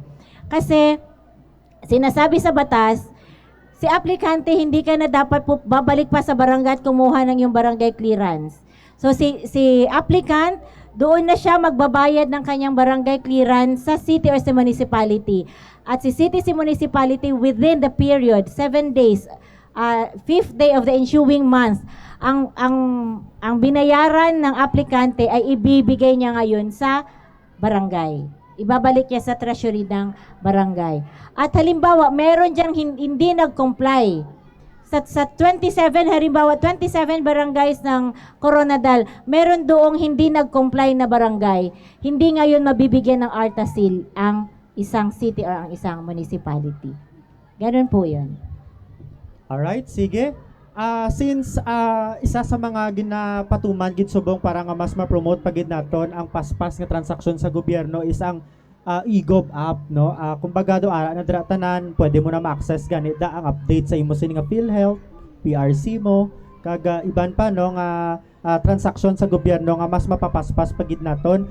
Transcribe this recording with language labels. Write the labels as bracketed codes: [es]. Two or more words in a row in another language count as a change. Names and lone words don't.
[tl] Kasi sinasabi sa batas, si aplikante hindi ka na dapat po babalik pa sa barangay at kumuha ng yung barangay clearance. So si applicant doon na siya magbabayad ng kanyang barangay clearance sa [en] city or [tl] sa municipality. At si city, si municipality [en] within the period 7 days 5th day of the ensuing month, [tl] ang binayaran ng aplikante ay ibibigay niya ngayon sa barangay. Ibabalik niya sa treasury ng barangay. At halimbawa, meron diyang hindi nag-comply. Sa 27, halimbawa, 27 barangays ng Coronadal, meron doong hindi nag-comply na barangay. Hindi ngayon mabibigyan ng ARTA seal ang isang [en] city or [tl] ang isang municipality. Ganun po yun. Alright, sige. [hil] Since isa sa mga ginapatuman gid subong para nga mas ma-promote pagid naton ang paspas nga transaksyon sa gobyerno is ang eGov app, no? Kumbaga do ara na dira tanan, pwede mo na ma-access ganit da ang update sa imo sini nga PhilHealth, PRC mo, kaga iban pa no nga transaksyon sa gobyerno nga mas mapapaspas pagid naton.